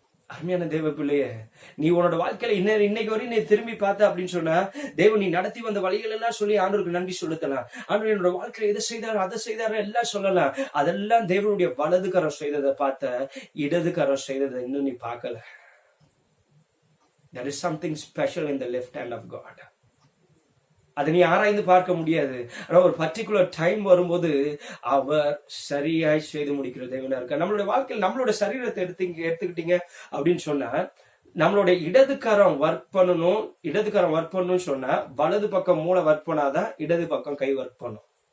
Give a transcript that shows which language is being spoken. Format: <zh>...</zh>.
<ta>அருமையான தேவ பிள்ளைய, நீ உன்னோட வாழ்க்கையில இன்னைக்கு வரையும் நீ திரும்பி பார்த்த அப்படின்னு சொன்னா, தேவன் நீ நடத்தி வந்த வழிகள் எல்லாம் சொல்லி ஆண்டவருக்கு நன்றி செலுத்தலாம். ஆண்டவர் என்னோட வாழ்க்கையில எதை செய்தாரு அதை செய்தாரு எல்லாம் சொல்லலாம். அதெல்லாம் தேவனுடைய வலது கரம் செய்ததை பார்த்த, இடது கரம் செய்ததை இன்னும் நீ பார்க்கல.</ta> <en>There is something special in the left hand of God.</en> <ta>அதை நீ ஆராய்ந்து பார்க்க முடியாது. ஆனா ஒரு பர்டிகுலர் டைம் வரும்போது அவர் சரியாய் செய்து முடிக்கிற தேவனா இருக்க. நம்மளுடைய வாழ்க்கையில் நம்மளோட சரீரத்தை எடுத்துக்கிட்டீங்க அப்படின்னு சொன்னா, நம்மளோட இடது கரம் ஒர்க் பண்ணணும்னு சொன்னா, வலது பக்கம் மூளை ஒர்க் பண்ணாதான் இடது பக்கம் கை ஒர்க் பண்ணும்.</ta>